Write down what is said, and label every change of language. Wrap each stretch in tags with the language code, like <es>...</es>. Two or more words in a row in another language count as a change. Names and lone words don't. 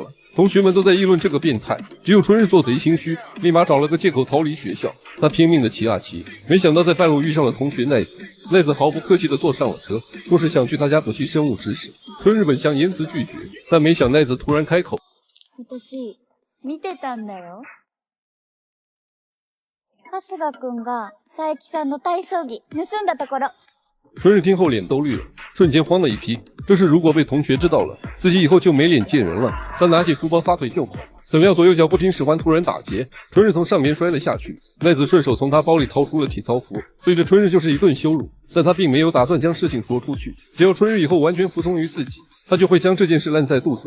<zh>同学们都在议论这个变态，只有春日做贼心虚，立马找了个借口逃离学校。他拼命的骑啊骑，没想到在半路遇上了同学奈子。奈子毫不客气地坐上了车，说是想去他家补习生物知识。春日本想言辞拒绝，但没想奈子突然开口：“</zh> <ja>私見てたんだよ。春日くんが佐伯さんの体操着盗んだところ。”</ja> <zh>春日听后脸都绿了，瞬间慌了一批。这事如果被同学知道了，自己以后就没脸见人了。他拿起书包撒腿就跑，怎料左右脚不听使唤，突然打结，春日从上面摔了下去。奈子顺手从他包里掏出了体操服，对着春日就是一顿羞辱。但他并没有打算将事情说出去，只要春日以后完全服从于自己，他就会将这件事烂在肚子里。</zh>